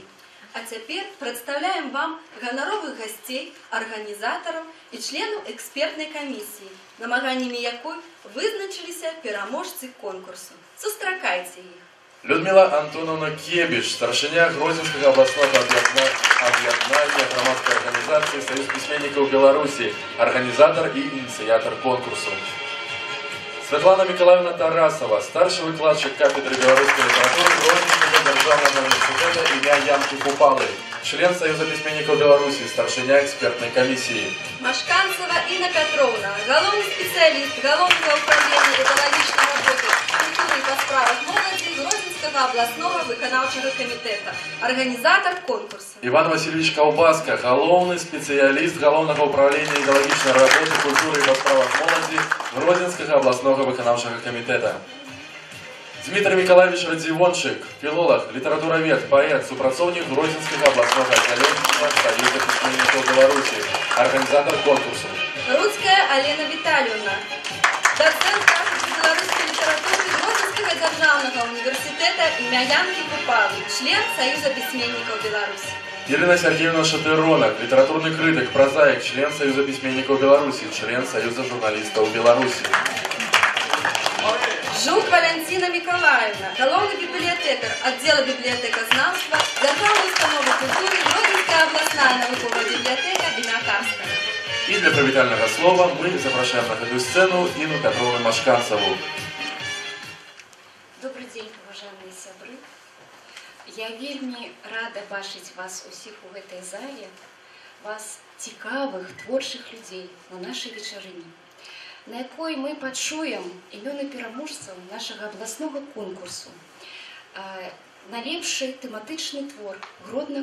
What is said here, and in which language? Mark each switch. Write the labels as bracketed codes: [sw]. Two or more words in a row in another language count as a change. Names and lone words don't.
[be] А цяпер прадстаўляем вам ганаровых гасцей, арганізатараў і членаў экспертнай камісіі, намаганнямі якой вызначыліся пераможцы конкурсу. Сустракайце іх. Людмила Антоновна Кебіш, старшыня Гродзенскага абласнога аб'яднання грамадскай арганізацыі Саюз пісьменнікаў Беларусі, арганізатар і ініцыятар конкурсу. [ru] Светлана Миколаевна Тарасова, старший выкладчик кафедры белорусской литературы Гродненского державного университета имя Янки Купалы, член Союза письменников Беларуси, старшиня экспертной комиссии. Машканцева Инна Петровна, головный специалист Головного управления идеологической работы, культуры и по справах молоди Гродненского областного выканаўчага комитета, организатор конкурса. Иван Васильевич Колбаска, головный специалист Головного управления идеологической работы, культуры и по справах молоди Гродненского областного выканаўчага комитета. Дмитрий Николаевич Радзівончык, филолог, литературовед, поэт, [be] супрацоўнік Гродзенскага [ru] областного отделения Союза письменников Беларуси, организатор конкурса. Рудская Алена Витальевна, доцент кафедры белорусской литературы Гродненского державного университета имя Янки Купалы, член Союза письменников Беларуси. Елена Сергеевна Шатыронок, литературный критик, прозаик, член Союза письменников Беларуси, член Союза журналистов Беларуси. Жук Валентина Миколаевна, головный библиотекарь отдела библиотекознавства, Державной установы культуры, Гродненская областная науковая библиотека имя Карского. И для привітального слова мы запрошаем на эту сцену Инну Петровну Машканцеву. Добрый день, уважаемые сябры. [be] Я вельмі рада бачыць вас усіх у гэтай зале, вас цікавых, творчых людзей на нашай вечарыне, на якой мы пачуем імёны пераможцаў нашага абласнога конкурсу на лепшы тэматычны твор «Гродно.